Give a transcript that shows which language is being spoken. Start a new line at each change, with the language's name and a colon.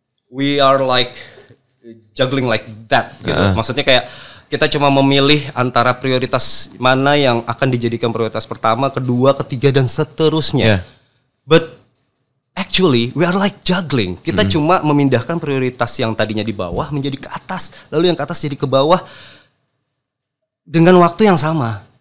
English: We are like juggling like that gitu.
Indonesian: Maksudnya kayak kita cuma memilih antara prioritas mana yang akan dijadikan prioritas pertama, kedua, ketiga, dan seterusnya.
English: But actually, we are like juggling.
Indonesian: Kita cuma memindahkan prioritas yang tadinya di bawah menjadi ke atas, lalu yang ke atas jadi ke bawah dengan waktu yang sama.